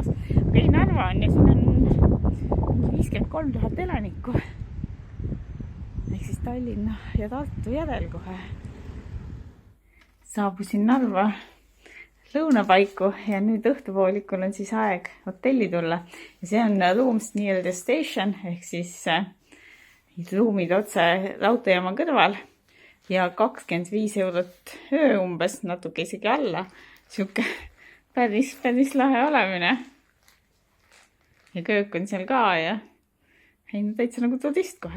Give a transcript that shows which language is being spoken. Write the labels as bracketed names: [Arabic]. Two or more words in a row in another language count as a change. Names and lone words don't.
[Estonian] Aga ei, Narva on ja siin on 53 000 elanikku. Ehk siis Tallinna ja Tartu järel kohe. Saabusin Narva lõunapaiku ja nüüd õhtupoolikul on siis aeg hotelli tulla. Ja see on [English] Rooms near the station [Estonian] ehk siis ruumid otse raudteejaama kõrval ja 25 eurot öö umbes, natuke isegi alla. Siuke päris lahe olemine. Ja köök on seal ka ja täitsa nagu turist kohe.